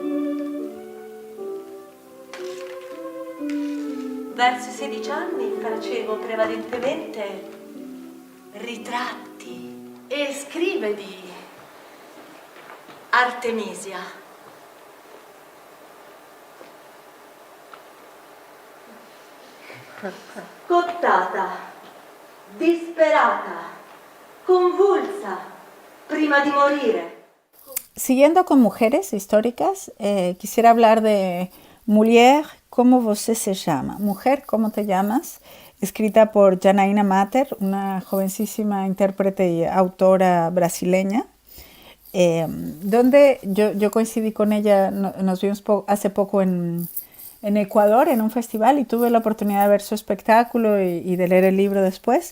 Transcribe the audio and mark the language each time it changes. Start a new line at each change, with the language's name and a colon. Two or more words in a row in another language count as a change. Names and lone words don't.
Italian: Verso i 16 anni facevo prevalentemente ritratti e scrive di Artemisia. Cottata, disperata, convulsa, prima di morire.
Spanish: Siguiendo con mujeres históricas, quisiera hablar de Mulher, ¿cómo você se llama? Mujer, ¿cómo te llamas? Escrita por Janaína Mater, una jovencísima intérprete y autora brasileña, donde yo coincidí con ella, nos vimos hace poco en Ecuador, en un festival, y tuve la oportunidad de ver su espectáculo y de leer el libro después.